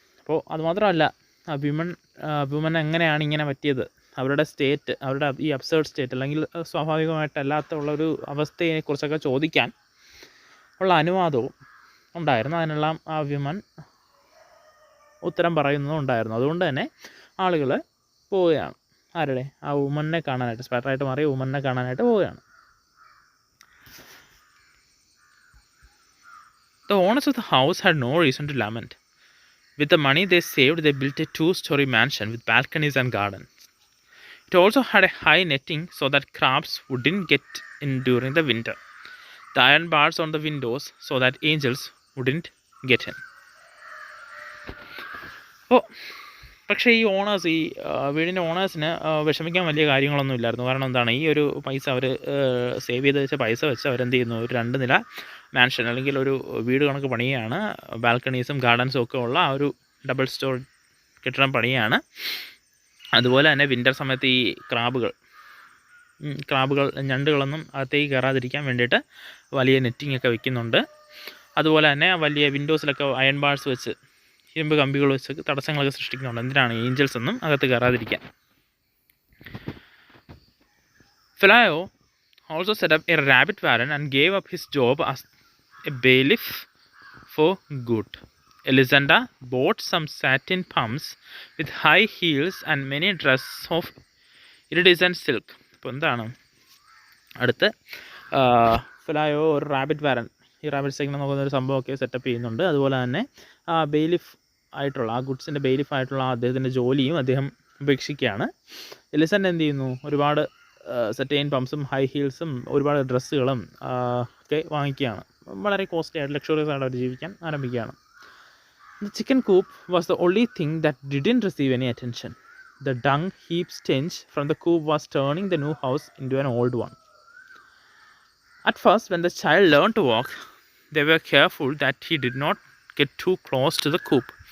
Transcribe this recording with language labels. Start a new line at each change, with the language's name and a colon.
Malayalam: അപ്പോൾ അതുമാത്രമല്ല, ആ വിമൻ എങ്ങനെയാണ് ഇങ്ങനെ പറ്റിയത്, അവരുടെ സ്റ്റേറ്റ്, അവരുടെ ഈ അബ്സേർഡ് സ്റ്റേറ്റ് അല്ലെങ്കിൽ സ്വാഭാവികമായിട്ടല്ലാത്ത ഉള്ളൊരു അവസ്ഥയെക്കുറിച്ചൊക്കെ ചോദിക്കാൻ ഉള്ള അനുവാദവും ഉണ്ടായിരുന്നു. അതിനെല്ലാം ആ വിമൻ ഉത്തരം പറയുന്നതും ഉണ്ടായിരുന്നു. അതുകൊണ്ട് തന്നെ ആളുകൾ പോവുകയാണ്. ആരുടെ, ആ വുമനെ കാണാനായിട്ട്, സ്പൈഡറായിട്ട് മാറിയ വുമനെ കാണാനായിട്ട് പോവുകയാണ്.
English: The owners of the house had no reason to lament. With the money they saved, they built a 2-story mansion with balconies and gardens. It also had a high netting so that crabs wouldn't get in during the winter. The iron bars on the windows so that angels wouldn't get in.
Malayalam: പക്ഷേ ഈ owners, ഈ വീടിൻ്റെ ഓണേഴ്സിന് വിഷമിക്കാൻ വലിയ കാര്യങ്ങളൊന്നും ഇല്ലായിരുന്നു. കാരണം എന്താണ്, ഈ ഒരു പൈസ അവർ സേവ് ചെയ്ത് വെച്ച പൈസ വെച്ച് അവരെന്ത് ചെയ്യുന്നു, ഒരു 2 നില മാൻഷൻ അല്ലെങ്കിൽ ഒരു വീട് കണക്ക് പണിയാണ്. ബാൽക്കണീസും ഗാർഡൻസും ഒക്കെ ഉള്ള ആ ഒരു ഡബിൾ സ്റ്റോർ കെട്ടിടം പണിയാണ്. അതുപോലെ തന്നെ വിൻ്റർ സമയത്ത് ഈ ക്രാബുകൾ, ഞണ്ടുകളൊന്നും അകത്തേക്ക് കയറാതിരിക്കാൻ വേണ്ടിയിട്ട് വലിയ നെറ്റിംഗ് ഒക്കെ വെക്കുന്നുണ്ട്. അതുപോലെ തന്നെ വലിയ വിൻഡോസിലൊക്കെ അയൺ ബാർസ് വെച്ച്, ഇരുമ്പ് കമ്പികൾ വെച്ച് തടസ്സങ്ങളൊക്കെ സൃഷ്ടിക്കുന്നുണ്ട്. എന്തിനാണ്, ഏഞ്ചൽസ് ഒന്നും അകത്ത് കയറാതിരിക്കാൻ.
English: Philaio also set up a rabbit warren and gave up his job as a bailiff for good. Elisenda bought some satin pumps with high heels and many dresses of iridescent silk.
Malayalam: ഇപ്പോൾ എന്താണ് അടുത്ത്, ഫിലായോ ഒരു rabbit Warren, ഈ rabbits ഇങ്ങനെ നോക്കുന്ന ഒരു സംഭവമൊക്കെ setup ചെയ്യുന്നുണ്ട്. അതുപോലെ തന്നെ ബെയിലിഫ് ആയിട്ടുള്ള, ആ ഗുഡ്സിൻ്റെ ബെയിലിഫ് ആയിട്ടുള്ള അദ്ദേഹത്തിൻ്റെ ജോലിയും അദ്ദേഹം ഉപേക്ഷിക്കുകയാണ്. എലിസൻ്റെ എന്ത് ചെയ്യുന്നു, ഒരുപാട് സെറ്റൈൻ പംപ്സും ഹൈ ഹീൽസും ഒരുപാട് ഡ്രസ്സുകളും ഒക്കെ വാങ്ങിക്കുകയാണ്. വളരെ കോസ്റ്റ്ലി ആയിട്ട്, ലക്ഷറിയസ് ആയിട്ട് അവർ ജീവിക്കാൻ ആരംഭിക്കുകയാണ്.
English: The chicken coop was the only thing that didn't receive any attention. The dung heap stench from the coop was turning the new house into an old one. At first, when the child learned to walk, they were careful that he did not get too close to the coop.